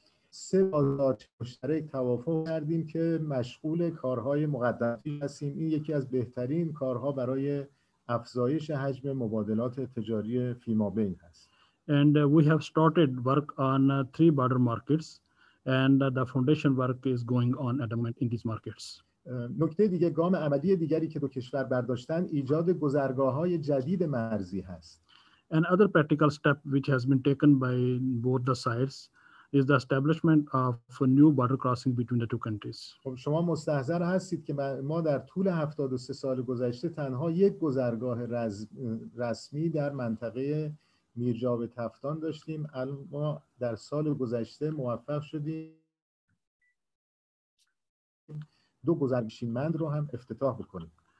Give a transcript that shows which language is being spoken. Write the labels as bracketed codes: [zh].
[fa] سه بازارچه مشترک توافق کردیم که مشغول کارهای مقدماتی هستیم. این یکی از بهترین کارها برای افزایش حجم مبادلات تجاری فیمابین هست. [en] And we have started work on 3 border markets and the foundation work is going on at the moment in these markets. [fa] نکته دیگه، گام عملی دیگری که دو کشور برداشتن ایجاد گذرگاه‌های جدید مرزی هست. [en] And other practical step which has been taken by both the sides is the establishment of a new border crossing between the two countries. [fa] خب شما مستحضر هستید که ما در طول 73 سال گذشته تنها یک گذرگاه رسمی در منطقه میرجاوب تفتان داشتیم، اما در سال گذشته موفق شدیم 2 گذرگاهمند رو هم افتتاح بکنیم.